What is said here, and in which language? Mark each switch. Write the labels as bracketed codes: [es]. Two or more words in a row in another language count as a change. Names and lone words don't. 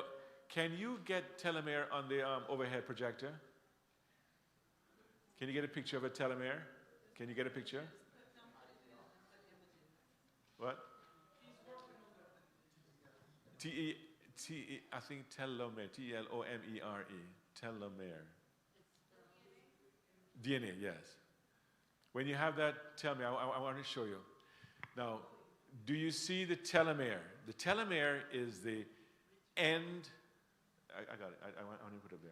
[en] Can you get telomere on the overhead projector? Can you get a picture of a telomere? Can you get a picture? What? T-E, I think telomere. T-E-L-O-M-E-R-E. Telomere. DNA, yes. When you have that, tell me. I want to show you. Now, do you see the telomere? The telomere is the end. I got it. I want to put it there.